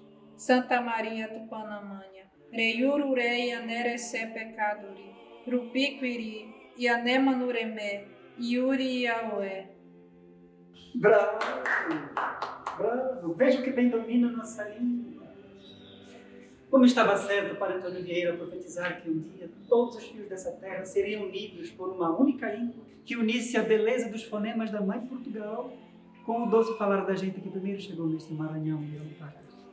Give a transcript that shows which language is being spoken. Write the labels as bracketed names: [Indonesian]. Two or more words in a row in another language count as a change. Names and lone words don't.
[Nheengatu] Santa Maria Tupanamanha, reiuru rei anerece pecadori, rupiquiri, ianema nureme, iuri iaoé. [Portuguese] Bravo! Bravo! Veja o que bem domina nossa língua. Como estava certo para Antônio Vieira profetizar que um dia todos os fios dessa terra seriam unidos por uma única língua que unisse a beleza dos fonemas da mãe Portugal com o doce falar da gente que primeiro chegou neste Maranhão e Amparo.